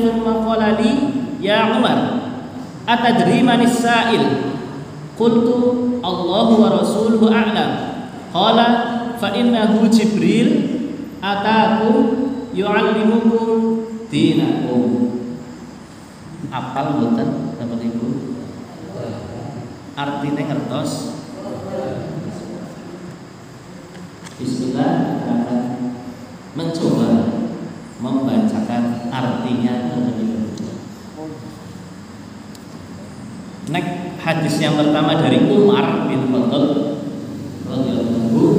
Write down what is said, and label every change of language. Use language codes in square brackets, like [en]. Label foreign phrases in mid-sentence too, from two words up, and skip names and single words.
[ar] ثم قال لي يا عمر أتدري من السائل? قلت الله ورسوله أعلم. قال فإنه جبريل أتاكم يعلمكم دينكم. [jv] Apal mboten Bapak Ibu? Artine ngertos? [id] Bismillah, akan mencoba membacakan artinya terlebih dahulu. Next, hadis yang pertama dari Umar bin Khattab [ar] رضي الله عنه.